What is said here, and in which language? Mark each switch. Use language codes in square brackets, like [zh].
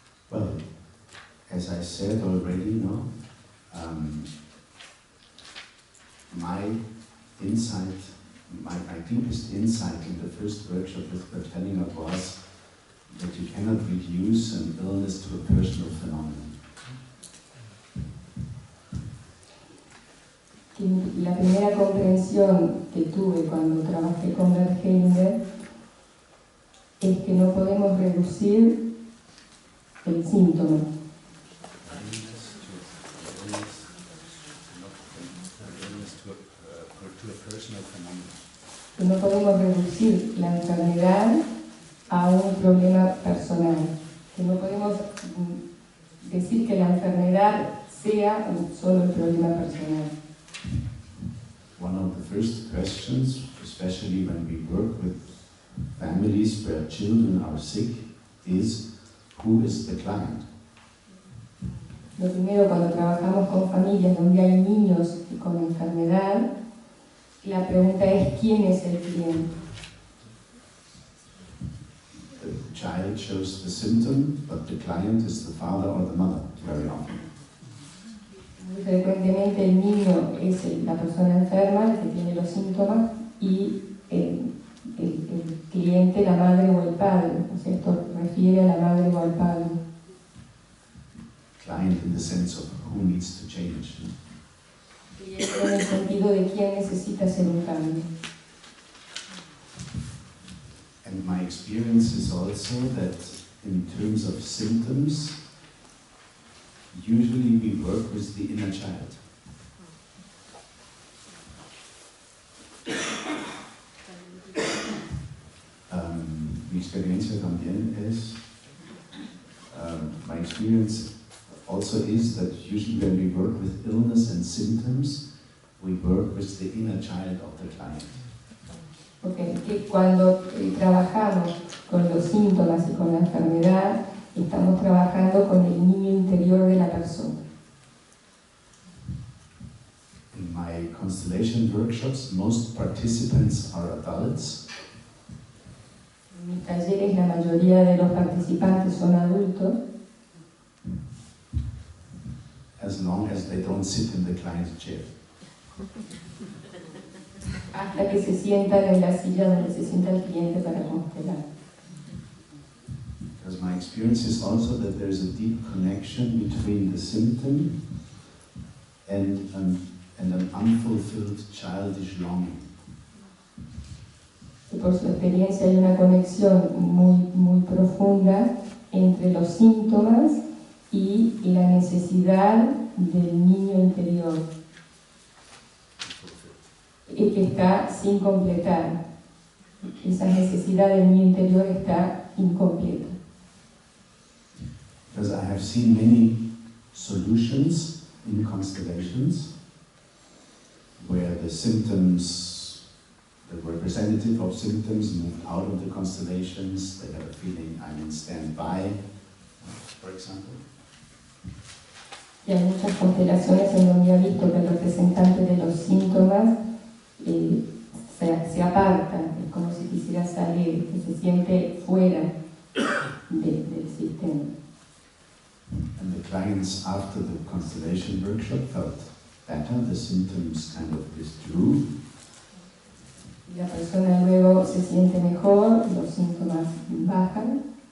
[en] Well, as I said already, my insight, my deepest insight in the first workshop with Bert Hellinger was that you cannot reduce an illness to a personal phenomenon. [es] La primera comprensión que tuve cuando trabajé con Bert Hellinger es que no podemos reducir el síntoma. Que no podemos reducir la enfermedad a un problema personal, que no podemos decir que la enfermedad sea solo un problema personal. [en] One of the first questions, especially when we work with families where children are sick, is who is the client? [es] Lo primero, cuando trabajamos con familias donde hay niños con enfermedad, la pregunta es ¿quién es el cliente? [en] The child shows the symptom, but the client is the father or the mother, very often. [es] Muy frecuentemente el niño es la persona enferma, el que tiene los síntomas, y el cliente, la madre o el padre. O sea, esto refiere a la madre o al padre. [en] Client in the sense of who needs to change. [es] Cliente en el sentido de quién necesita hacer un cambio. [en] And my experience is also that in terms of symptoms, usually we work with the inner child. [es] Mi experiencia también es, [en] my experience also is that usually when we work with illness and symptoms, we work with the inner child of the client. [es] Porque cuando trabajamos con los síntomas y con la enfermedad, estamos trabajando con el niño interior de la persona. [en] In my constellation workshops, most participants are adults. [es] En mis talleres la mayoría de los participantes son adultos. [en] As long as they don't sit in the client's chair. [es] Hasta que se sientan en la silla donde se sienta el cliente para constelar. [en] Because my experience is also that there is a deep connection between the symptom and an unfulfilled childish longing. [es] Y por su experiencia hay una conexión muy profunda entre los síntomas y la necesidad del niño interior, que está sin completar. Esa necesidad del niño interior está incompleta. [en] Because I have seen many solutions in constellations where the symptoms, the representative of symptoms moved out of the constellations, they have a feeling I'm in standby, for example. [es] Y hay muchas constelaciones en donde ha visto que el representante de los síntomas se aparta, es como si quisiera salir, que se siente fuera del sistema. [en] And the clients after the constellation workshop felt better, the symptoms kind of withdrew. [es] Y la persona luego se siente mejor, los síntomas bajan.